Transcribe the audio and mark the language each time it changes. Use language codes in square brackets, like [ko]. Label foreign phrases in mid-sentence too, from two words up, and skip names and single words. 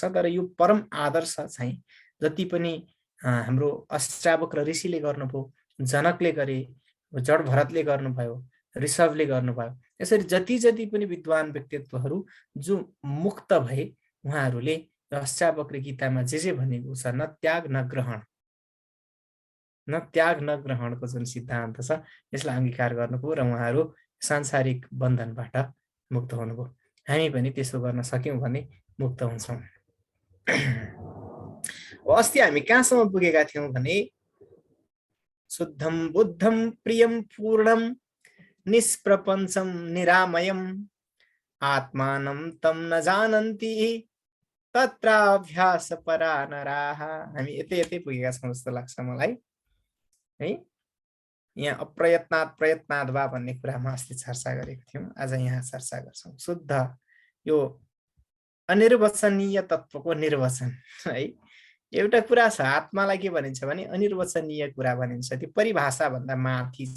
[ne] तर यो परम आदर्श चाहिँ जति पनि हाम्रो अष्टावक्र ऋषिले गर्नुभयो, जनकले गरे, जड भरतले गर्नुभयो, ऋषभले गर्नुभयो, यसरी जति जति पनि विद्वान व्यक्तित्वहरू जो मुक्त भए, उहाँहरूले अष्टावक्र गीतामा जे भनेको छ, न त्याग न ग्रहण, न त्याग न ग्रहणको जुन सिद्धान्त छ, यसलाई अङ्गीकार गर्नुभयो र उहाँहरू सांसारिक बन्धनबाट मुक्त हुनुभयो। हामी पनि त्यसो गर्न सक्यौँ भने मुक्त हुन्छौँ। अस्ति हामी कहाँसम्म पुगेका थियौँ भने [sa] शुद्धम बुद्धम प्रियम पूर्णम निष्प्रपञ्चम निरामयम आत्मानं तम न जानन्ति तत्राभ्यास परा नराः। [ne] हामी यतै पुगेका छौँ जस्तो लाग्छ मलाई है। यहाँ [sa] अप्रयत्नात् प्रयत्नात् वा [ne] भन्ने कुरामा अस्ति चर्चा गरेको थियौँ, आज यहाँ चर्चा गर्छौँ। शुद्ध यो अनिर्वचनीय तत्त्वको निर्वचन है। एउटा कुरा छ, आत्मालाई के भनिन्छ भने अनिर्वचनीय कुरा भनिन्छ, त्यो परिभाषा भन्दा माथि छ।